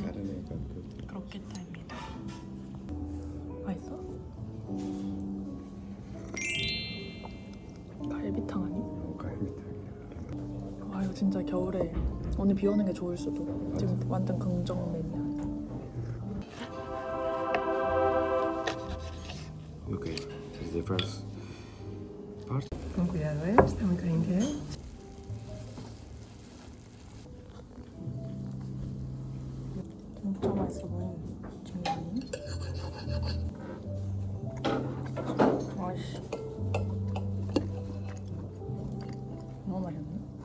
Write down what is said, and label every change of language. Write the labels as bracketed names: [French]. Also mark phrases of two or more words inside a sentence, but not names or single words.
[Korean] 가르네가 그 크로켓타입니다. 맛있어? 갈비탕 아니? 갈비탕이야. 와 이거 진짜 겨울에 오늘 비 오는 게 좋을 수도. 지금 완전 긍정 메뉴야. [English] Okay, this is the first part. [Spanish] Con cuidado, está muy caliente, [Korean] 진짜 맛있어 보이네. 장난이? 아이씨. 너무 맛있네.